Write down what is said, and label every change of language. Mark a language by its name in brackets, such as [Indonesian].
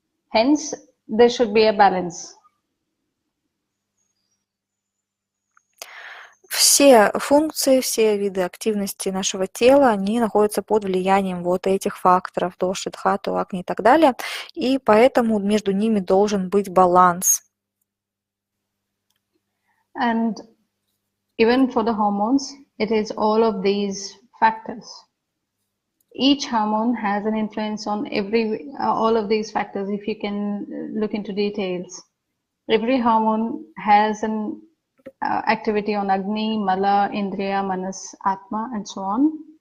[English] Hence, there should be a balance. [Russian] Все функции, все виды активности нашего тела, они находятся под влиянием вот этих факторов, доши, дхату, агни и так далее, и поэтому между ними должен быть баланс. [English] And even for the hormones, it is all of these factors. Each hormone has an influence on all of these factors. If you can look into details, every hormone has an activity on Agni, Mala, Indriya, Manas, Atma, and so on.